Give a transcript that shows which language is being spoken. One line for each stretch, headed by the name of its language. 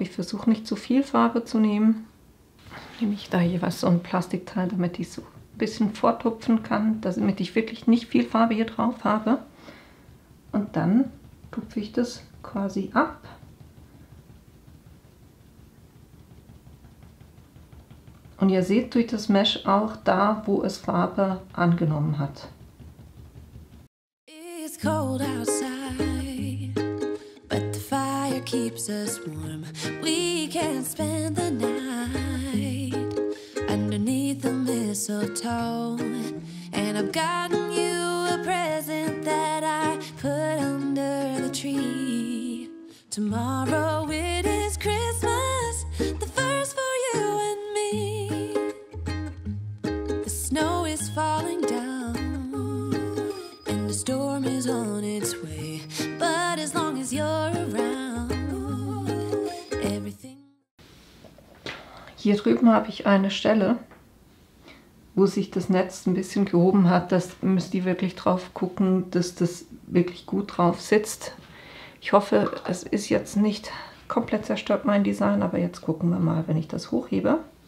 German: Ich versuche nicht zu viel Farbe zu nehmen. Nehme ich da jeweils so ein Plastikteil, damit ich so ein bisschen vortupfen kann, damit ich wirklich nicht viel Farbe hier drauf habe. Und dann tupfe ich das quasi ab. Und ihr seht durch das Mesh auch da, wo es Farbe angenommen hat.
English: It's cold outside, but the fire keeps us warm. We can spend the night underneath the mistletoe. And I've gotten you a present that I put under the tree. Tomorrow it is Christmas, the first for you and me. The snow is falling down and the storm is on its way. But as long as you're around, everything.
German: Hier drüben habe ich eine Stelle, wo sich das Netz ein bisschen gehoben hat. Das müsst ihr wirklich drauf gucken, dass das wirklich gut drauf sitzt. Ich hoffe, es ist jetzt nicht komplett zerstört, mein Design, aber jetzt gucken wir mal, wenn ich das hochhebe.